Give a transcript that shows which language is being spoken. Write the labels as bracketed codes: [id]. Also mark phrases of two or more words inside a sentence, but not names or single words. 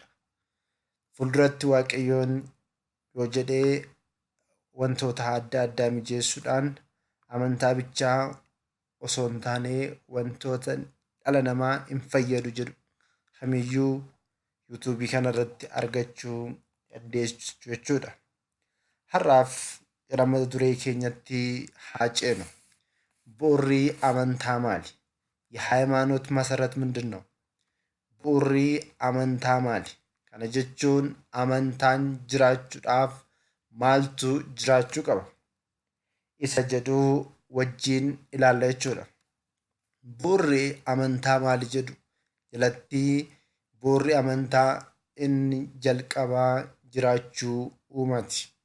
[om] Fuulduratti Waaqayyoon yoo jedhee wantoota adda addaa mijeessuudhaan amantaa bichaa osoo hin taane wantoota dhala namaa hin fayyadu jedhu kamiyyuu yuutuubii kanarratti argachuu dandeessu jechuudha. Har'aaf gara mata duree keenyatti haa ceenu. Bu'uurri amantaa maali? [am] የሃይማኖት መሰረት ምንድን ነው? [om] bu'uurri amantaa maali kana jechuun amantaan jiraachuudhaaf maaltu jiraachuu qaba isa jedhuu wajjin ilaalla jechuudha. Bu'uurri amantaa maali jedhu jalatti bu'uurri amantaa inni jalqabaa jiraachuu uumaati.